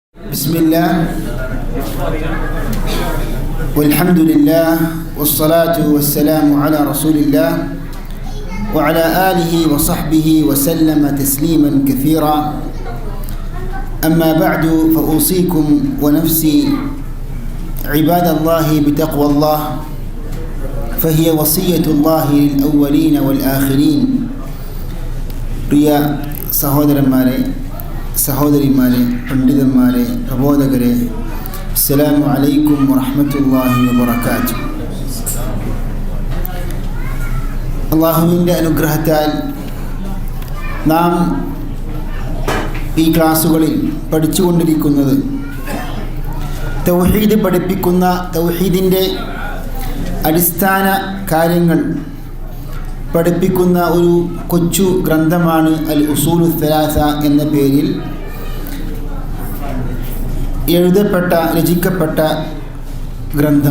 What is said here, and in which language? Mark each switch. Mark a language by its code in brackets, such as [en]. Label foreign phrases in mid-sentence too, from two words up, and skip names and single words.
[ar] بسم الله والحمد لله والصلاة والسلام على رسول الله وعلى آله وصحبه وسلم تسليما كثيرا. أما بعد فأوصيكم ونفسي عباد الله بتقوى الله فهي وصية الله للأولين والآخرين. [ml] പ്രിയ സഹോദരന്മാരെ, സഹോദരിമാരെ, പണ്ഡിതന്മാരെ, പ്രബോധകരെ, [ar] السلام عليكم ورحمة الله وبركاته. [ml] അല്ലാഹുവിൻ്റെ അനുഗ്രഹത്താൽ നാം ഈ ക്ലാസ്സുകളിൽ പഠിച്ചുകൊണ്ടിരിക്കുന്നത് തൗഹീദ് പഠിപ്പിക്കുന്ന തൗഹീദിൻ്റെ അടിസ്ഥാന കാര്യങ്ങൾ പഠിപ്പിക്കുന്ന ഒരു കൊച്ചു ഗ്രന്ഥമാണ് അൽ ഉസൂലു സലാസ എന്ന പേരിൽ രചിക്കപ്പെട്ട ഗ്രന്ഥം.